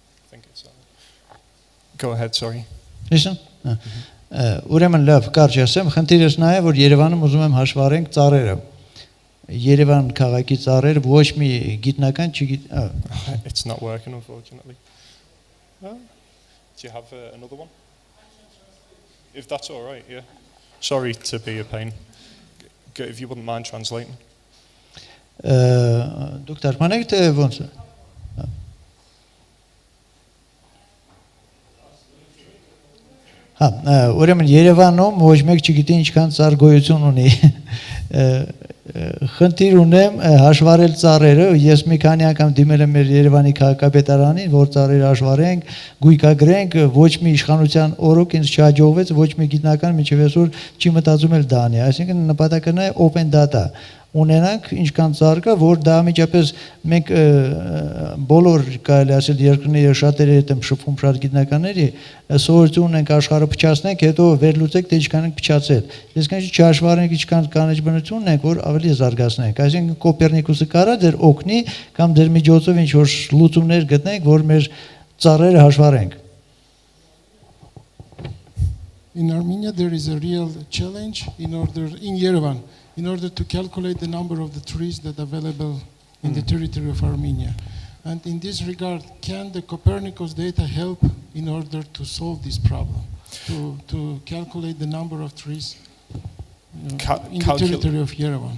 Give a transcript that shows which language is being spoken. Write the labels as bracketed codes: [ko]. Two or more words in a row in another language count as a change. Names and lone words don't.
[en] think it's Go ahead, sorry. Listen. [hy] Ուրեմն լավ, կարճ ասեմ, խնդիրս նա է, որ Երևանում ուզում եմ հաշվառենք ծառերը։ Yerevan քաղաքի ծառերը ոչ մի գիտնական [en] It's not working, unfortunately. Do you have another one? If that's all right, yeah. Sorry to be a pain. If you wouldn't mind translating. [hy] Դուք թարգմանեք թե ոնց է։ Ուրեմն Երևանում ոչ մեկ չգիտի ինչքան ծառ գոյություն ունի։ Խնդիր ունեմ հաշվառել ծառերը, ես մի քանի անգամ դիմել եմ մեր Երևանի քաղաքապետարանին, որ ծառերը հաշվառենք, գույքագրենք, ոչ մի իշխանության օրոք ինձ չհաջողվեց, ոչ մի գիտնական մինչև այսօր չի մտածում էլ դա անի, այսինքն նպատակը նա է [en] open data [hy] ունենանք ինչքան ծառ կա, որ դա միջապես մենք բոլոր կարելի ասել երկրների շատերի հետ եմ շփվում շատ գիտնականների, սովորություն ունենք աշխարհը փչացնենք, հետո վերլուծենք թե ինչքան ենք փչացել։ Ես կանչի չհաշվառենք ինչքան կանաչ բնություն ունենք, որ ավելի զարգացնենք։ Այսինքն Կոպերնիկուսը կարա դեր օգնի կամ դեր միջոցով ինչ որ լուծումներ գտնենք, որ մեր ծառերը հաշվառենք։ [en] In Armenia there is a real challenge in Yerevan. In order to calculate the number of the trees that are available in the territory of Armenia. And in this regard, can the Copernicus data help in order to solve this problem, to calculate the number of trees in the territory of Yerevan?